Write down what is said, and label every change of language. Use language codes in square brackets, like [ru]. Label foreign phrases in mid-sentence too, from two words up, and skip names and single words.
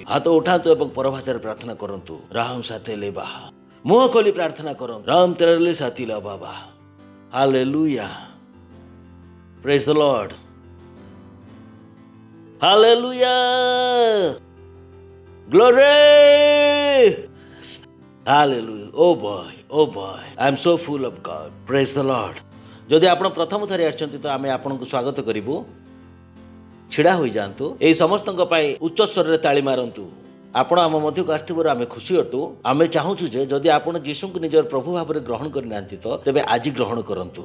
[or] ହାତ ଉଠାନ୍ତୁ ଏବଂ ପରଭାଷାରେ ପ୍ରାର୍ଥନା କରନ୍ତୁ। ରାମ ସାଥେ ଲେ ବାହା, ମୁହଁ ଖୋଲି ପ୍ରାର୍ଥନା କରନ୍ତୁ। ରାମ ତେରେ ସାଥୀ ଲା ବାବା, ହାଲେଲୁୟା। [en] Praise the Lord, Hallelujah, Glory, Hallelujah. Oh boy, I am so full of God. Praise the Lord. [or] ଯଦି ଆପଣ ପ୍ରଥମ ଥରେ ଆସିଛନ୍ତି ତ ଆମେ ଆପଣଙ୍କୁ ସ୍ୱାଗତ କରିବୁ। ଛିଡ଼ା ହୋଇଯାଆନ୍ତୁ। ଏହି ସମସ୍ତଙ୍କ ପାଇଁ ଉଚ୍ଚ ସ୍ୱରରେ ତାଳି ମାରନ୍ତୁ। ଆପଣ ଆମ ମଧ୍ୟକୁ ଆସିଥିବାରୁ ଆମେ ଖୁସି ଅଟୁ। ଆମେ ଚାହୁଁଛୁ ଯେ ଯଦି ଆପଣ ଯୀଶୁଙ୍କୁ ନିଜର ପ୍ରଭୁ ଭାବରେ ଗ୍ରହଣ କରିନାହାନ୍ତି ତ ତେବେ ଆଜି ଗ୍ରହଣ କରନ୍ତୁ।